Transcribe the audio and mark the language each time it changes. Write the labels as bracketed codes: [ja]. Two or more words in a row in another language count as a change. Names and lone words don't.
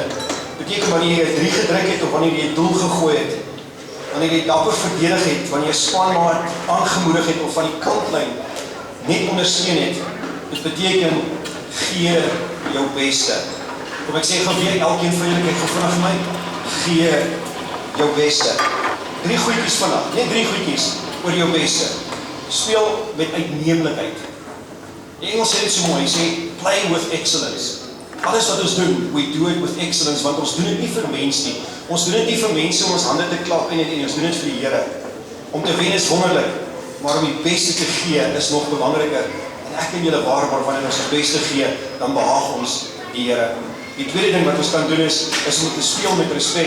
[af] Beteken wanneer jy 3 gedruk het, of wanneer jy 'n doel gegooi het, wanneer jy dapper verdedig het, wanneer jy spanmaat aangemoedig het, of van die kantlyn net ondersteun het, dit beteken, gee jou beste. Kom ek sê gou weer, elkeen van julle, kyk gou vinnig vir my, gee jou beste. 3 goedjies vandag, net 3 goedjies oor jou beste. Speel met uitneemlikheid. Die Engels sê dit so mooi, sê, [en] play with excellence. [af] Alles wat ons doen, [en] we do it with excellence, [af] want ons doen dit nie vir mens nie. Ons doen dit nie vir mense om ons hande te klap en ons doen dit vir die Here. Om te wen is wonderlik, maar om die beste te gee is nog belangriker. En ek kan julle waarborg, wanneer ons die beste gee, dan behaag ons die Here. Die tweede ding wat ons kan doen is om te speel met respek.